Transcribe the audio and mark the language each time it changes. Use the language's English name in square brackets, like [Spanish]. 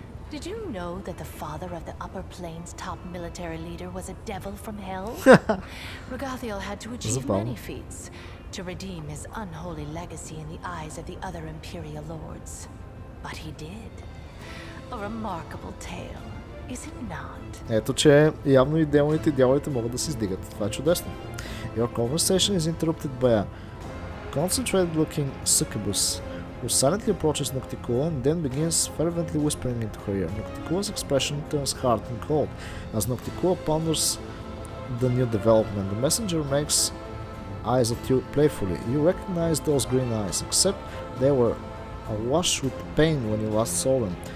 [English] Did you know that the father of the Upper Plains' top military leader was a devil from hell? Regathiel had to achieve [Bulgarian] Забавно. [English] many feats to redeem his unholy legacy in the eyes of the other imperial lords. But he did. A remarkable tale. is it not? [Bulgarian] Ето, че явно и демоните и дяволите могат да се издигат. Това е чудесно. [English] Your conversation is interrupted by a concentrated looking succubus who silently approaches Nocticula and then begins fervently whispering into her ear. Nocticula's expression turns hard and cold as Nocticula ponders the new development. The messenger makes eyes at you playfully. You recognize those green eyes, except they were awash with pain when you last saw them.